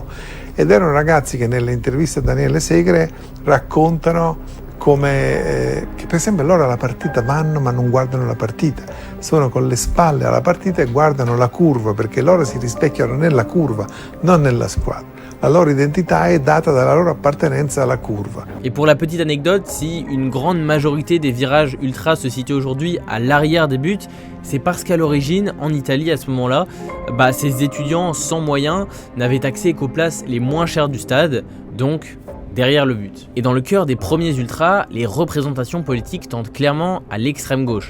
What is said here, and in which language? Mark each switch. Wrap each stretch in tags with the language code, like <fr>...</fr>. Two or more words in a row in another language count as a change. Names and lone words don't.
<it>Ed erano ragazzi che nelle interviste a Daniele Segre raccontano come che per esempio loro alla partita vanno ma non guardano la partita, sono con le spalle alla partita e guardano la curva perché loro si rispecchiano nella curva, non nella squadra. La loro identità è data dalla loro appartenenza alla curva.</it> <fr>Et pour la petite anecdote, si une grande majorité des virages ultra se situent aujourd'hui à l'arrière des buts, c'est parce qu'à l'origine, en Italie à ce moment-là, ces étudiants sans moyens n'avaient accès qu'aux places les moins chères du stade, donc derrière le but. Et dans le cœur des premiers ultras, les représentations politiques tendent clairement à l'extrême gauche.</fr>